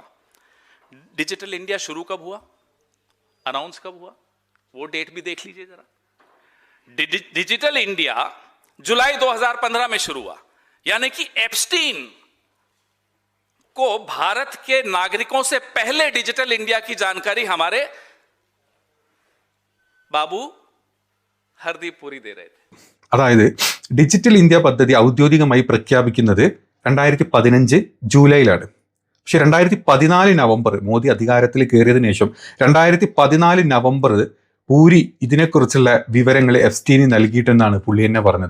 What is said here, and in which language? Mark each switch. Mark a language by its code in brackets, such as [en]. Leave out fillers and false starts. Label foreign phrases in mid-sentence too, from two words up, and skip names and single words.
[hi] डिजिटल इंडिया शुरू कब हुआ, अनाउंस कब हुआ, वो डेट भी देख लीजिए जरा. डिजिटल इंडिया जुलाई 2015 में शुरू हुआ. यानी कि एप्स्टीन को भारत के नागरिकों से पहले डिजिटल इंडिया की जानकारी हमारे बाबू ഹർദീപ് പുരി दे रहे थे. [ml] അതായത് ഡിജിറ്റൽ ഇന്ത്യ പദ്ധതി ഔദ്യോഗികമായി പ്രഖ്യാപിക്കുന്നത് 2015 ജൂലൈയിലാണ്. പക്ഷെ 2014 നവംബർ മോദി അധികാരത്തിൽ കയറിയതിനു ശേഷം 2014 നവംബർ പൂരി ഇതിനെക്കുറിച്ചുള്ള വിവരങ്ങൾ എപ്സ്റ്റീന് നൽകിയിട്ടെന്നാണ് പുള്ളി എന്നെ പറഞ്ഞത്.